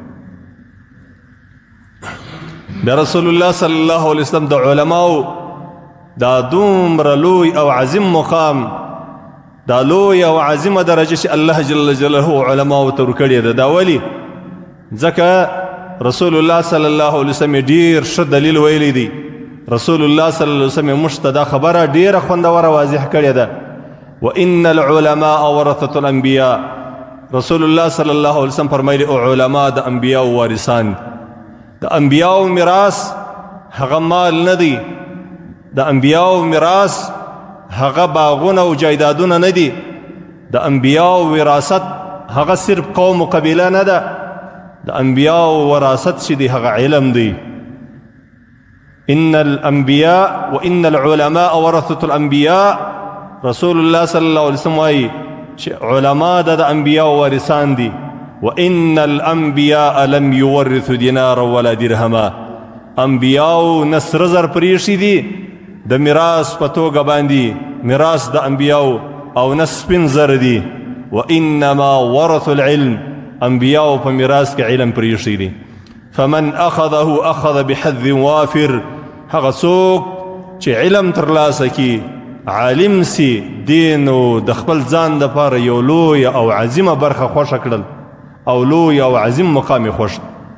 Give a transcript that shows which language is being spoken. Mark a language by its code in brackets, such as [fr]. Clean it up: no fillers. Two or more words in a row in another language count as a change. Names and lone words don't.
[ps] بیا رسول الله [ar] صلی الله علیه وسلم [ps] د علماو دا دومره لوی او عظیم مقام، دا لوی او عظیمه درجه چې الله [ar] جل جلاله [ps] علماو ته ورکړې ده، دا ولې؟ ځکه رسول الله [ar] صلی الله علیه وسلم [ps] ډیر ښه دلیل ویلی دی. رسول الله [ar] صلی الله علیه وسلم [ps] موږ ته دا خبره ډیره خوندوره واضح کړې ده [ar] وان العلماء ورثة الانبیاء. [ps] رسول الله [ar] صلی الله علیه وسلم [ps] فرمایلی او علماء د انبیاء وارثان، د انبیاء میراث هغه مال نه دی، د انبیاء میراث هغه باغونه او جایدادونه نه دي، د انبیاء وراثت هغه صرف قوم و قبیله نه ده، د انبیاء وراثت چې دی هغه علم دی. [ar] ان الانبیاء وان العلماء ورثة الانبیاء. [ps] رسول الله [ar] صلی الله علیه وسلم [ps] وایي چې علما د انبیاء وارثان دي. [ar] وان الانبیاء لم يورثوا دینارا ولا درهما. [ps] انبیاء نسر زر پریښي دي د میراث په توګه باندې، میراث د انبیاء او نه سپین زر دي. [ar] وانما ورثوا العلم. [ps] انبیاء په میراث کې علم پریښي دي. [ar] فمن اخذه اخذ بحظ وافر. [ps] هغه څوک چې علم ترلاسه کړي، عالم سي، دین او د خپل ځان دپاره یو لوی او عظیمه برخه خوښه کړل او لوی او عظیم مقام یې خوښ